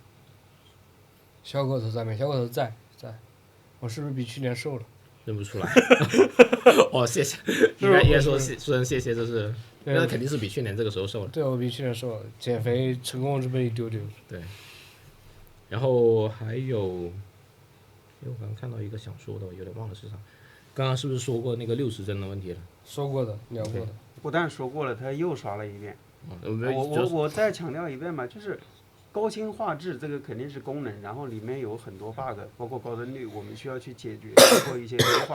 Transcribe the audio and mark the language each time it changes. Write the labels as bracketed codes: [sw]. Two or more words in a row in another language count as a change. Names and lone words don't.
[zh] 小狗頭在沒？小狗頭在。我是不是比去年瘦了？認不出來。哦，謝謝。應該說聲謝謝，這是那肯定是比去年這個時候瘦了。對，我比去年瘦了，減肥成功這麼一丟丟。對。然後還有，我剛剛看到一個想說的，有點忘了是啥。剛剛是不是說過那個60幀的問題了？說過的，聊過的。不但說過了，他又刷了一遍。我再強調一遍嘛，就是高清畫質這個肯定是功能，然後裡面有很多 bug， 包括高幀率，我們需要去解決，包括一些優化。